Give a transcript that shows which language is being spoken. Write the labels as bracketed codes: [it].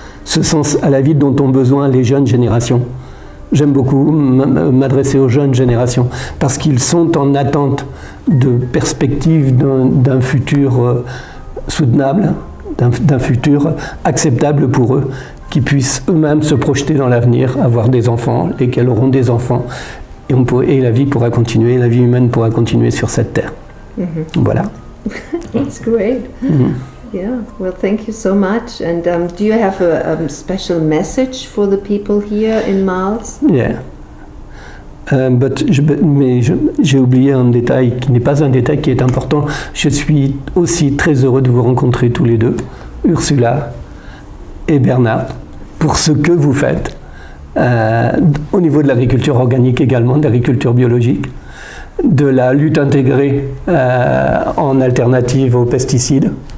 [fr] Ce sens à la vie dont ont besoin les jeunes générations. J'aime beaucoup m'adresser aux jeunes générations parce qu'ils sont en attente de perspectives d'un futur soutenable, d'un futur acceptable pour eux, qui puissent eux-mêmes se projeter dans l'avenir, avoir des enfants, lesquels auront des enfants, et la vie pourra continuer, la vie humaine pourra continuer sur cette terre. Voilà. [en] That's great. Yeah, well, thank you so much. And do you have a special message for the people here in Mals? Yeah. [fr] Mais j'ai oublié un détail qui n'est pas un détail, qui est important. Je suis aussi très heureux de vous rencontrer tous les deux, Ursula et Bernard, pour ce que vous faites au niveau de l'agriculture organique également, de l'agriculture biologique, de la lutte intégrée en alternative aux pesticides.